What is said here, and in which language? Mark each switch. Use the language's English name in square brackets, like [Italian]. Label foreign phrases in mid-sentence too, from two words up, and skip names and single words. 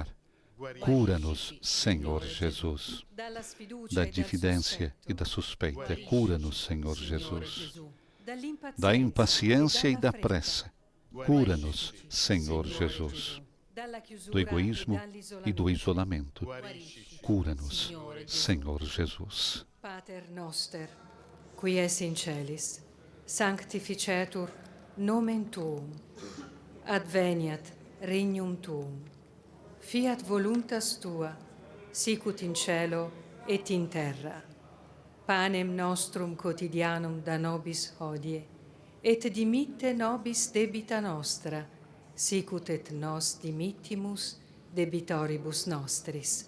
[Portuguese] Cura-nos, Senhor Jesus, da dividência e da suspeita. Cura-nos, Senhor Jesus, da impaciência e da pressa. Cura-nos, Senhor Jesus, do egoísmo e do isolamento. Cura-nos, Senhor Jesus. [Latin] Pater noster, qui es in celis, sanctificetur nomen tuum, adveniat regnum tuum. Fiat voluntas tua, sicut in cielo et in terra. Panem nostrum quotidianum da nobis hodie, et dimitte nobis debita nostra, sicut et nos dimittimus debitoribus nostris.